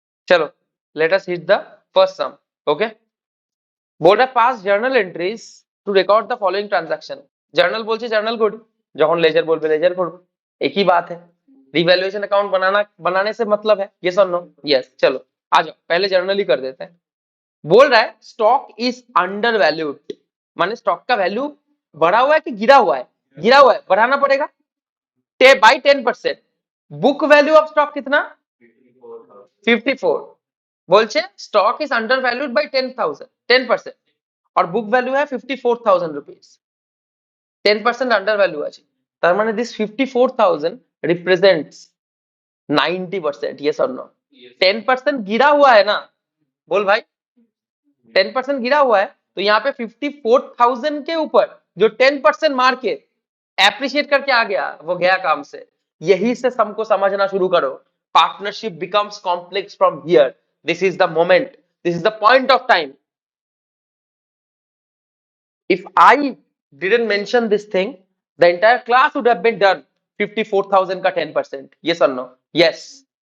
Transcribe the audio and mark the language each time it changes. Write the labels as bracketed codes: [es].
[hi] चलो [en] let us hit the first sum. Okay, board have passed journal entries to record the following transaction. [hi] journal बोलছে journal करो, যখন ledger बोलবে ledger करो, एक ही बात है। रिवैल्यूएशन अकाउंट बनाने से मतलब है yes or no? [en] yes। [hi] चलो आ जाओ, पहले जर्नल ही कर देते हैं। बोल रहा है [en] stock is undervalued, [hi] माने स्टॉक का वैल्यू बढ़ा हुआ है कि गिरा हुआ है? गिरा हुआ है, बढ़ाना पड़ेगा by 10%। [en] book value of stock [hi] कितना? 54। बोलছে [en] stock is undervalued by 10% [hi] और बुक वैल्यू है 54,000 रुपीज। [en] 10% under value [bn] আছে, তার মানে [en] This 54,000 represents 90%। yes or no? [hi] 10% गिरा हुआ है ना, बोल भाई 10% गिरा हुआ है, तो यहाँ पे 54,000 के ऊपर जो 10% मार के एप्रिशिएट करके आ गया, वो गया काम से। यही से सम को समझना शुरू करो, [en] partnership becomes complex from here. This is the moment. This is the point of time. If I didn't mention this thing, the entire class would have been done 54,000 ka 10%. Yes or no? Yes.